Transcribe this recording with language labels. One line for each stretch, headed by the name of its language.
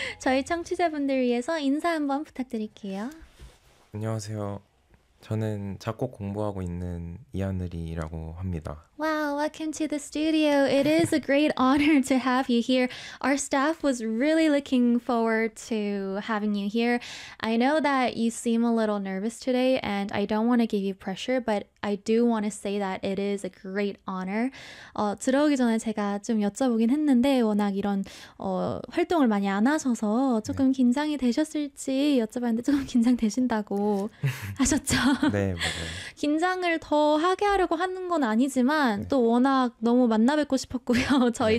Korean: 저희 청취자분들 위해서 인사 한번 부탁드릴게요. 안녕하세요. 저는 작곡 공부하고 있는 이하늘이라고 합니다.
English: Wow, welcome to the studio. It is a great honor to have you here. Our staff was really looking forward to having you here. I know that you seem a little nervous today, and I don't want to give you pressure, but I do want to say that it is a great honor.
Korean: 들어오기 전에 제가 좀 여쭤보긴 했는데 워낙 이런 활동을 많이 안 하셔서 조금 네. 긴장이 되셨을지 여쭤봤는데 조금 긴장되신다고 하셨죠? 네, 맞아요. 긴장을 더 하게 하려고 하는 건 아니지만 네. 또 워낙 너무 만나 뵙고 싶었고요. 저희 네.